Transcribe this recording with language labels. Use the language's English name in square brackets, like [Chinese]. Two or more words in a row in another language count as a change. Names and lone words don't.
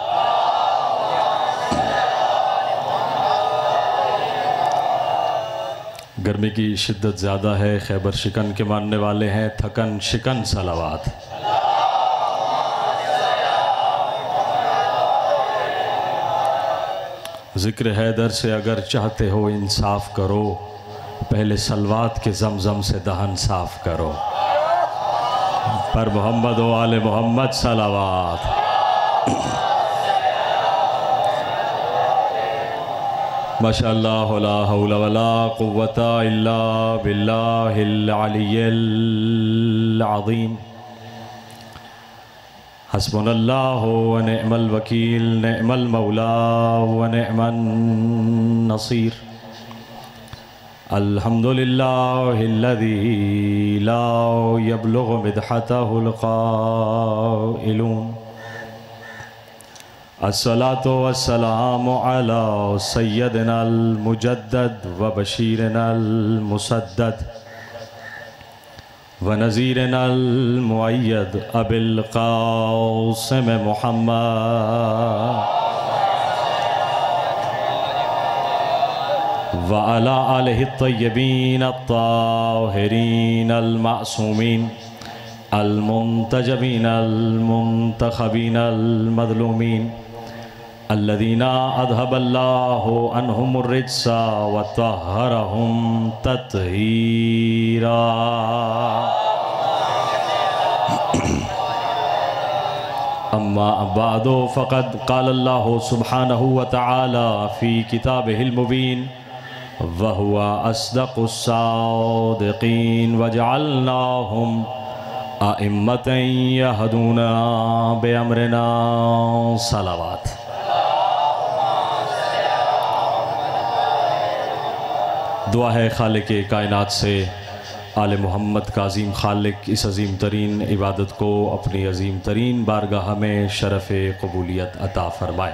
[Hindi] गर्मी की शिद्दत ज़्यादा है, खैबर शिकन के मानने वाले हैं, थकन शिकन सलावात। ज़िक्र हैदर से अगर चाहते हो इंसाफ करो, पहले सलवात के ज़मज़म से दहन साफ़ करो। पर [Arabic] محمد وآل محمد [Hindi] सलावात। [Arabic] ما شاء الله لا حول ولا قوة إلا بالله العلي العظيم. حسبنا الله ونعم الوكيل، نعم المولى ونعم النصير. الحمد لله الذي لا يبلغ مدحته القائلون. الصلاة والسلام على سيدنا المجدد وبشيرنا المسدد ونذيرنا المؤيد أبي القاسم محمد وعلى آله الطيبين الطاهرين المعصومين المنتجبين المنتخبين المظلومين الذين أذهب الله عنهم الرجس وطهرهم تطهيرا. أما بعد فقد قال الله سبحانه وتعالى في كتابه المبين وهو أصدق الصادقين وجعلناهم أئمة يهدون بأمرنا صلوات. [Hindi] दुआ है खालिक़े कायनात से आले मोहम्मद का अज़ीम खालिक इस अज़ीम तरीन इबादत को अपनी अज़ीम तरीन बारगाह में शरफ़ क़बूलियत अता फ़रमाए।